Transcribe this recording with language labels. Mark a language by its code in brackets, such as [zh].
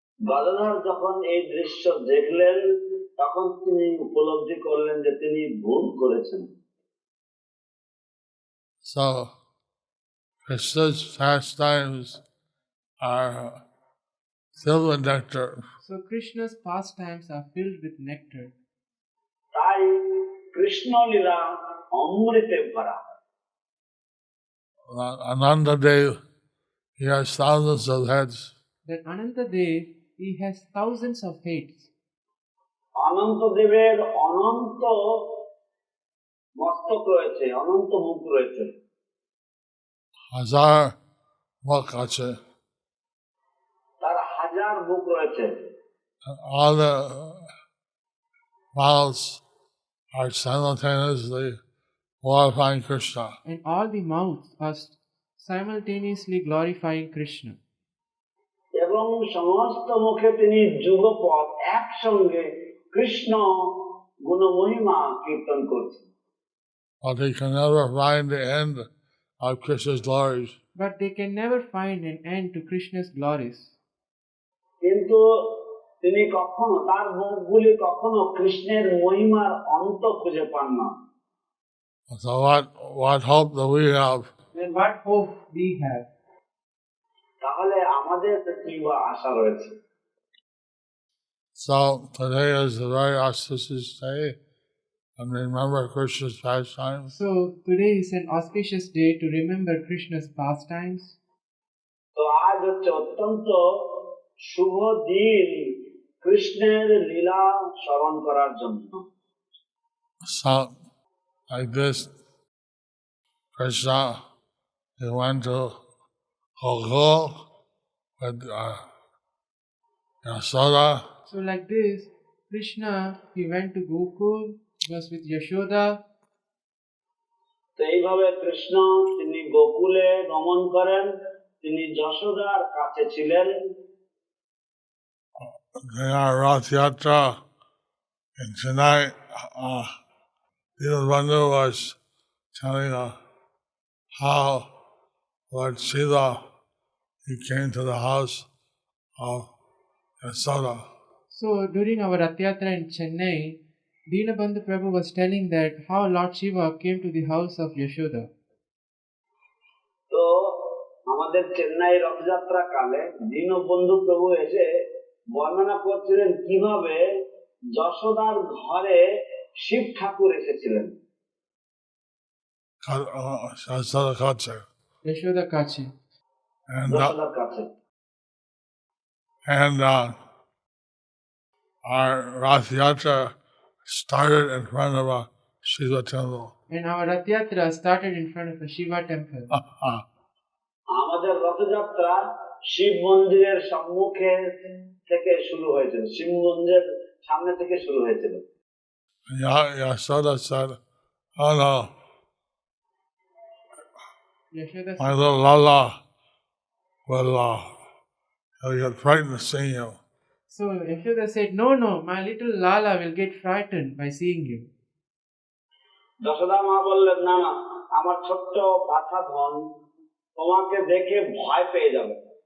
[bn] গদাধর যখন এই দৃশ্য দেখলেন, তখন তিনি উপলব্ধি করলেন যে তিনি ভুল করেছেন। [en] So, Krishna's pastimes are filled with nectar. So Krishna's pastimes are filled with nectar. [bn] তাই কৃষ্ণ লীলা অমৃতে ভরা। [en] Ananda Dev, he has thousands of heads. That Anantadev, he has thousands of heads. [bn] অনন্ত দেবের অনন্ত মস্তক রয়েছে, অনন্ত মুখ রয়েছে। Hazar mukh ache. তার হাজার মুখ রয়েছে। [en] And all the mouths are simultaneously glorifying Krishna. And all the mouths are simultaneously glorifying Krishna. [bn] এবং সমস্ত মুখে তিনি যুগপৎ একসঙ্গে কৃষ্ণ গুণমহিমা কীর্তন করছেন। [en] But they can never find the end of Krishna's glories. But they can never find an end to Krishna's glories. [bn] কিন্তু তিনি কখনো, তার মুখগুলি কখনো কৃষ্ণের মহিমার অন্ত খুঁজে পান না। [en] So what hope do we have? Then what hope we have? [bn] তাহলে আমাদের কি বা আশা রয়েছে? [en] So today is a very auspicious day, and remember Krishna's pastimes. So today is an auspicious day to remember Krishna's pastimes. [bn] তো আজ হচ্ছে অত্যন্ত শুভ দিন কৃষ্ণের লীলা স্মরণ করার জন্য। [en] So like this, Krishna, he went to Gokul with Yasoda. So like this, Krishna, he went to Gokul, was with Yashoda. [bn] তো এইভাবে কৃষ্ণ তিনি গোকুলে গমন করেন, তিনি যশোদার কাছে ছিলেন। [en] Our Rath Yatra in Chennai, Dinabandhu was telling how Lord Shiva, he came to the house of Yasoda. So during our Rath Yatra in Chennai, Dinabandhu Prabhu was telling that how Lord Shiva came to the house of Yashoda. [bn] তো আমাদের চেন্নাই রথযাত্রা কালে দীনবন্ধু প্রভু এসে বর্ণনা করছিলেন কিভাবে যশোদার ঘরে শিব ঠাকুর এসেছিলেন Shastada Kacha. Yashoda Kachi. যশোদার কাছে [en] And our Rath Yatra started in front of a Shiva temple. And our Rath Yatra started in front of a Shiva temple. [bn] আমাদের রথযাত্রা শিব মন্দিরের সম্মুখে থেকে শুরু হয়েছিল শিব মন্দিরের সামনে থেকে শুরু হয়েছিল [en] Yashoda said, "Oh no, Yashoda my little Lala will he'll get frightened seeing you." So Yashoda said, no, my little Lala will get frightened by seeing you. [bn] Yashoda মা বললেন না না আমার ছোট্ট বাছা ধন তোমাকে দেখে ভয় পেয়ে যাবে